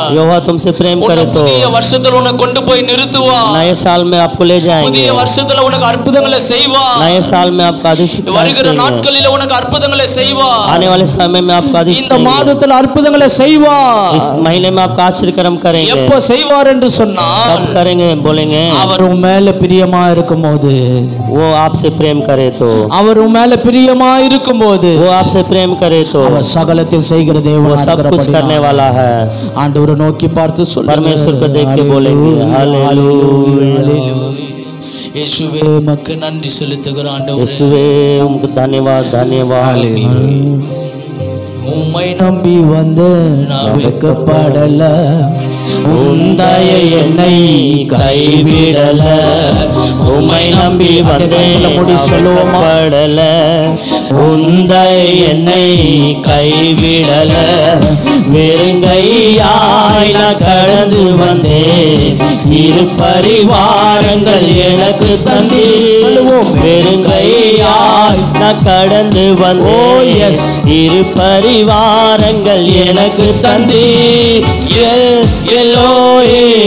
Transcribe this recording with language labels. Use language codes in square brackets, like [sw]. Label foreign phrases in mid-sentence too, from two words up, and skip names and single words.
[hi] यहोवा तुमसे प्रेम [ta] உன்னை [hi] करे तो [ta] புதிய வருஷத்துல உன்னை கொண்டு போய் நிறுத்துவார், [hi] नए साल में आपको ले जाएंगे, [ta] புதிய வருஷத்துல உனக்கு அற்புதங்களை செய்வார், [hi] नए साल में आपका अधिक [ta] வருகிற நாட்களில உனக்கு அற்புதங்களை செய்வார், [hi] आने वाले समय में आपका अधिक [ta] இந்த மாதத்துல அற்புதங்களை செய்வார். [hi] इस महीने में आपका आश्चर्य कर्म करेंगे। [ta] எப்ப செய்வார் என்று சொன்னால் [hi] कब करेंगे बोलेंगे? [ta] அவர் உன் மேல பிரியமா இருக்கும்போது, [hi] वो आपसे प्रेम करे तो, [ta] அவர் உன் மேல பிரியமா இருக்கும்போது [hi] वो आपसे प्रेम करे तो [ta] அவர் சகலத்தில் செய்கிற [hi] वो [ta] தேவன் [hi] सब कुछ करने वाला है। [ta] ஆண்டவரை நோக்கி பார்த்து சொல்லுங்க, [hi] परमेश्वर को देख के बोलेंगे हालेलुया। [ta] இயேசுவே உமக்கு நன்றி செலுத்துகிறோம் ஆண்டவரே, [hi] यीशुवे उनको धन्यवाद धन्यवाद। [ta] உம்மை நம்பி வந்த நான் வெட்கப்படல, உந்தாய என்னை கைவிடல, உம்மை நம்பி வந்தேன் படல, உந்தை என்னை கைவிடல, வெறுங்கையாய் நான் கடந்து வந்தேன், இரு பரிவாரங்கள் எனக்கு தந்தீர், வெறுங்கையாய் நான் கடந்து வந்தேன், இரு பரிவாரங்கள் எனக்கு தந்தீர், எலோஹே